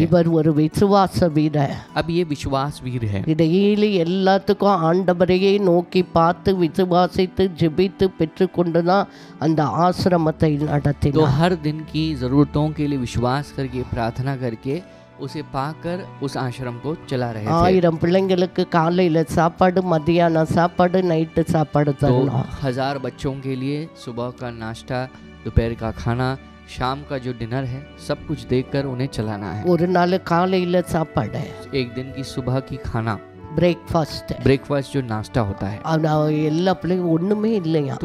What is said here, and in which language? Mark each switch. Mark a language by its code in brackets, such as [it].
[ta] இவர் ஒரு விசுவாச வீரர். [hi] अब ये विश्वास वीर है, [ta] டெய்லி எல்லாத்துக்கும் ஆண்டவரையே நோக்கி பார்த்து விசுவாசித்து ஜெபித்து பெற்றுக்கொண்டுதான் அந்த ஆசிரமத்தை [hi] तो [ta] நடத்தினார். [hi] हर दिन की ज़रूरतों के लिए विश्वास करके प्रार्थना करके उसे पाकर उस आश्रम को चला रहे थे। [ta] 1000 பிள்ளைங்களுக்கு காலையில சாப்பாடு, மத்தியானம் சாப்பாடு, நைட்டு சாப்பாடு [hi] तो [ta] தரணும். [hi] 1000 बच्चों के लिए सुबह का नाश्ता, दोपहर का खाना, शाम का जो डिनर है, सब कुछ देकर उन्हें चलाना है। [ta] ஒரு நாள் காலையில சாப்பாடு, [hi] एक दिन की सुबह की खाना, [en] Breakfast. [hi] ब्रेकफास्ट जो नाश्ता होता है, [ta] எல்லா பிள்ளைங்க ஒண்ணுமே இல்லையா.